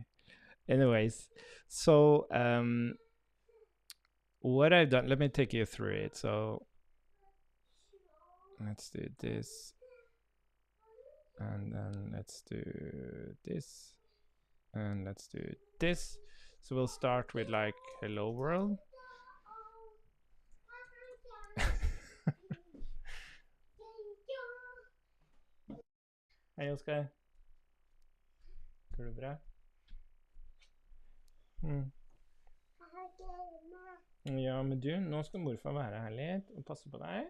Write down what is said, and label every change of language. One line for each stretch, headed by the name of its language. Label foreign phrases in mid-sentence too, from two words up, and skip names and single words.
English: Anyways, so what I've done, let me take you through it. So let's do this, and then let's do this, and let's do this. So we'll start with like hello world.
Norwegian: Hei, Oskar. Går det bra? Ja, men du, nå skal morfar være her litt og passe på deg.